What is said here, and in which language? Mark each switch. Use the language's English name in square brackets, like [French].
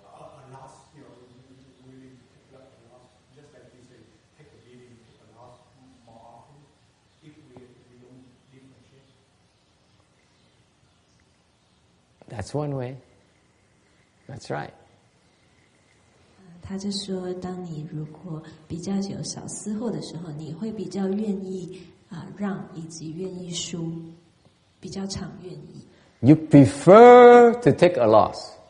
[English] Just like you say, take a beating, take a loss more often. If we don't differentiate. That's one way. That's right. [Chinese] 他就说，当你如果比较有小私货的时候，你会比较愿意让以及愿意输，比较常愿意。 [English] You prefer to take a loss.